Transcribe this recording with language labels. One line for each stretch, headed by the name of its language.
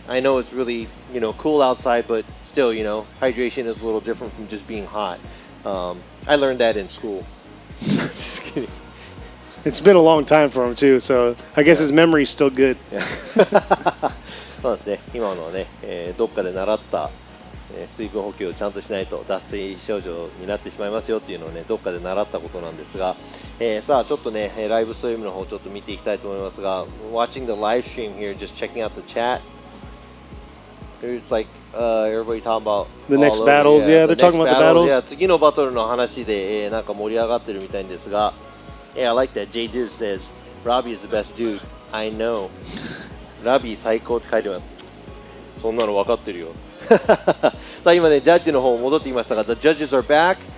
English: I know it's really, cool outside, but still, hydration is a little different from just being hot. I learned that in school. Just kidding. It's been a long time for him too, so I guess his memory's still good.
Japanese: そうですね。今のはね、どっかで習った、水分補給をちゃんとしないと脱水症状になってしまいますよっていうのをね、どっかで習ったことなんですが、さあちょっとね、ライブストリームの方ちょっと見ていきたいと思いますが、
English: watching the live stream here, just checking out the chat. There's like everybody talking about the next battles. Yeah, they're talking about the battles.
Japanese: Yeah, 次のバトルの話で、なんか盛り上がってるみたいんですが。
English: Yeah, I like that. J Diz says, Robbie is the best dude. I know.
Japanese: ラビー最高って書いてます。そんなの分かってるよ。さあ今ね、ジャッジの方戻ってきましたが、
English: The judges are back.